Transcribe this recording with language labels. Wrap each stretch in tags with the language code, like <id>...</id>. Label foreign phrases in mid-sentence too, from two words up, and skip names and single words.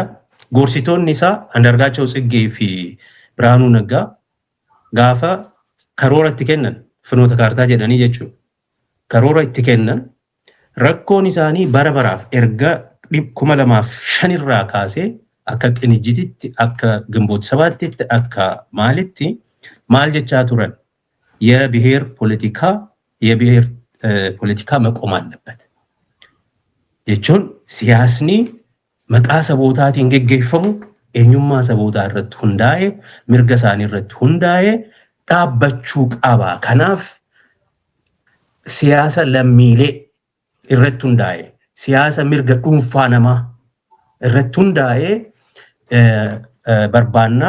<om>Gorsitoonni isaa Andargaachoo Tsiggee fi Biraanuu Naggaa gaafa karoora itti kennan finoota kaartaa jedhanii jechuudha. Karoora itti kennan rakkoon isaanii bara baraaf erga 2005 irraa kaasee akka Qinijjititti akka Gimboot Sabaattitti akka maalitti maal jechaa turan</om> <am>የብሔር ፖለቲካ መቆም አለበት</am> <om>jechuun siyaasni maqaa sabootaatiin geggeeffamu eenyummaa sabootaa irratti hundaa'e mirga isaanii irratti hundaa'e dhaabbachuu qaba. Kanaaf siyaasa lammiilee irratti hundaa'e siyaasa mirga dhuunfaa namaa irratti hundaa'e barbaannaa.</om>